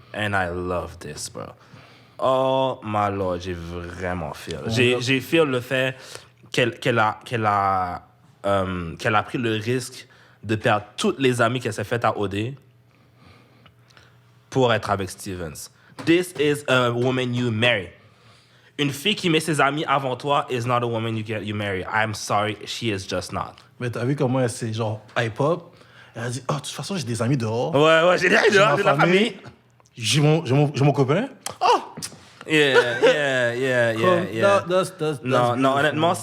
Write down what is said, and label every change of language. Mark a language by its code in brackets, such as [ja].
[en] And I love this, bro. Oh, my lord, [fr] j'ai vraiment feel. J'ai feel le fait qu'elle a pris le risque de perdre toutes les amies qu'elle s'est faites à OD pour être avec Stevens. [en] This is a woman you marry. [fr] Une fille qui met ses amis avant toi [en] is not a woman you marry. I'm sorry, she is just not. [fr] Mais t'as vu comment elle s'est genre hype-up? Elle a dit, oh, de toute façon, j'ai des amis dehors. Ouais, j'ai de la famille. J'ai mon copain. Oh! Yeah. Non, honnêtement,